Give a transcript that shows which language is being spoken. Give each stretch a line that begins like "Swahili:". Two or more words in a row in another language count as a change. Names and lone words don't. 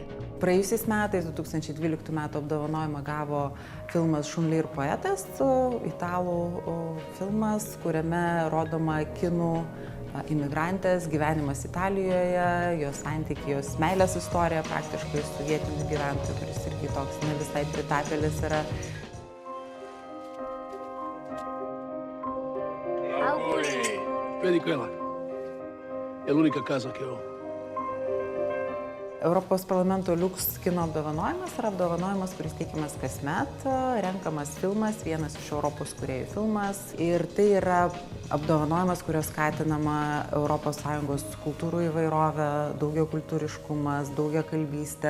Lithuanian: Praėjusiais metais, 2012 metų apdovanojimą gavo filmas Šunli ir poetas, italų filmas, kuriame rodoma kinų imigrantės gyvenimas Italijoje, jos santykiai, jos meilės istorija praktiškai su vietiniu gyventoju, kuris irgi toks ne visai pritapėlis yra.
Italian: Vedi quella? È l'unica casa che ho.
Lithuanian: Europos parlamento Lux kino apdovanojimas yra apdovanojimas, kuris teikiamas kasmet, renkamas filmas, vienas iš Europos kūrėjų filmas. Ir tai yra apdovanojimas, kurio skatinama ES kultūrų įvairovė, daugiakultūriškumas, daugiakalbystė.